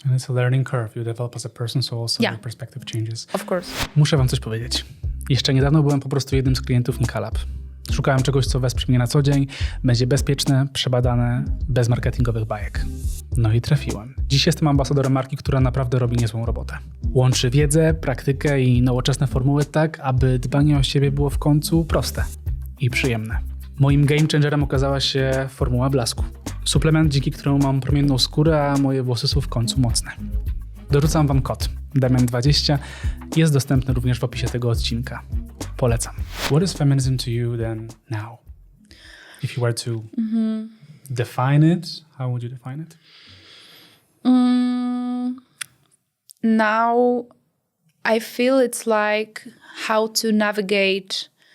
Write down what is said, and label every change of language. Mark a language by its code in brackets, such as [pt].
[en] And it's a learning curve. You develop as a person, so also your perspective changes. Of course. [pl] Muszę wam coś powiedzieć. Jeszcze niedawno byłem po prostu jednym z klientów Nikalab. Szukałem czegoś, co wesprze mnie na co dzień, będzie bezpieczne, przebadane, bez marketingowych bajek. No i trafiłem. Dziś jestem ambasadorem marki, która naprawdę robi niezłą robotę. Łączy wiedzę, praktykę i nowoczesne formuły tak, aby dbanie o siebie było w końcu proste i przyjemne. Moim game changerem okazała się formuła blasku. Suplement, dzięki któremu mam promienną skórę, a moje włosy są w końcu mocne. Dorzucam wam kod DAMIAN20. Jest dostępny również w opisie tego odcinka. Polecam. [en] What is feminism to you then now? If you were to define it, how would you define it? Now I feel it's like how to navigate